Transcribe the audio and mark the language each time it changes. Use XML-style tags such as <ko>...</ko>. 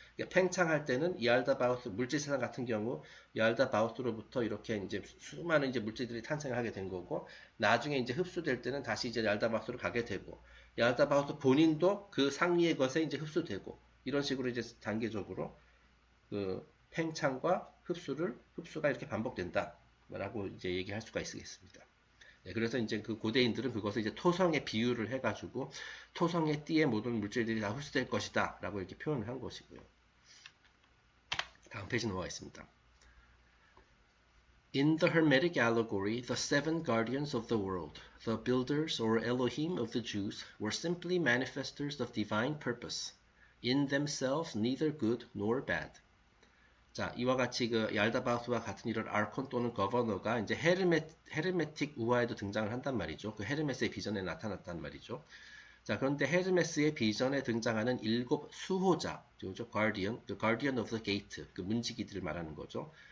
<ko>그러니까 팽창할 때는 얄다바우스 물질 세상 같은 경우 얄다바우스로부터 이렇게 이제 수많은 이제 물질들이 탄생하게 된 거고 나중에 이제 흡수될 때는 다시 이제 얄다바우스로 가게 되고 얄다바우스 본인도 그 상위의 것에 이제 흡수되고 이런 식으로 이제 단계적으로 그 팽창과 흡수가 이렇게 반복된다라고 이제 얘기할 수가 있겠습니다. 네, 그래서 이제 그 고대인들은 그것을 이제 토성에 비유를 해가지고 토성의 띠에 모든 물질들이 다 흡수될 것이다 라고 이렇게 표현을 한 것이고요. 다음 페이지 넘어가겠습니다.</ko> <en>In the Hermetic allegory, the seven guardians of the world, the builders or Elohim of the Jews, were simply manifestors of divine purpose, in themselves neither good nor bad.</en> <ko>자, 이와 같이 그 얄다바우스와 같은 이런 아르콘 또는 거버너가 이제 헤르메틱 우화에도 등장을 한단 말이죠. 그 헤르메스의 비전에 나타났단 말이죠. 자, 그런데 헤르메스의 비전에 등장하는 7 수호자, 그죠?</ko> <en>가디언, the guardian of the gate,</en> <ko>그 문지기들을 말하는 거죠.</ko>